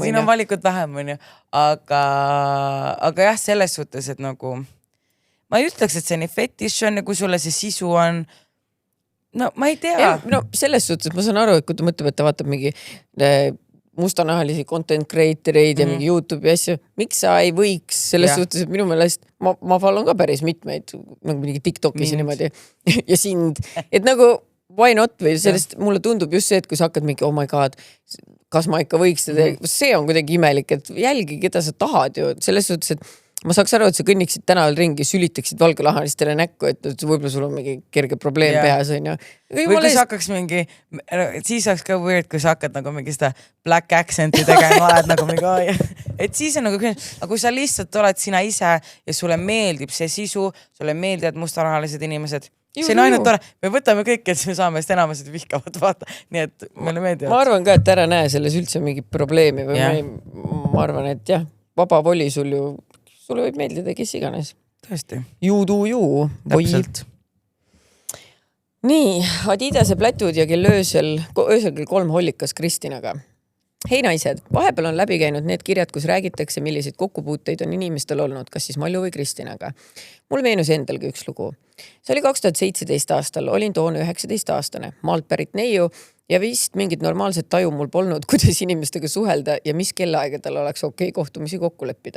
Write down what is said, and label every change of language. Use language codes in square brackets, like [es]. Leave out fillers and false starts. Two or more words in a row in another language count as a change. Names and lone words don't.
[et] Siin on valikud vähem, aga jah, selles suhtes, et nagu ma ei ütleks, et see nii fetiš on ja kui sulle see sisu on, ma ei tea. Selles suhtes ma saan aru, et kui ta mõtleb, et ta vaatab mingi mustanahalisi [en] content creatoreid [et] ja mingi YouTube'i asju. Miks sa ei võiks selles suhtes, et minu meelest ma follow ka päris mitmeid, nagu mingi TikTokis ja niimoodi ja sind, et nagu [en] why not [et] või sellest mulle tundub just see, et kui sa hakkad mingi [en] oh my god, [et] kas ma ikka võiks seda, see on kuidagi imelik, et jälgi, keda sa tahad ju, selles suhtes, et ma saaks aru, et sa kõnniksid tänaval ringi, sülitaksid valgelahanistele näkku, et võib-olla sul on mingi kerge probleem peas, on ju. Või kui sa hakkaks mingi, siis oleks ka weird, kui sa hakkad nagu mingi seda [en] black accenti [et] tegema, oled nagu mingi, et siis on nagu, aga kui sa lihtsalt oled sina ise ja sulle meeldib see sisu, sulle meeldivad mustanahalised inimesed, see on ainult tore, me võtame kõik, et me saame eest enamused vihkavad vaata, nii et meile meeldivad. Ma arvan ka, et ära näe selles üldse mingi probleemi või ma arvan, et jah, vaba voli sul ju sulle võib meeldida, kes iganes. Tõesti. [en] You do you. [et] Täpselt. nii, Adidase plätud ja kell öösel kell 3 hollikas Kristinaga. Hei naised, vahepeal on läbi käinud need kirjad, kus räägitakse, milliseid kokkupuuteid on inimestel olnud, kas siis Malju või Kristinaga. Mul meenus endalgi üks lugu. See oli 2017 aastal, olin toona 19-aastane, maalt pärit neiu ja vist mingit normaalset taju mul polnud, kuidas inimestega suhelda ja mis kellaaegadel oleks okei kohtumisi kokku leppida.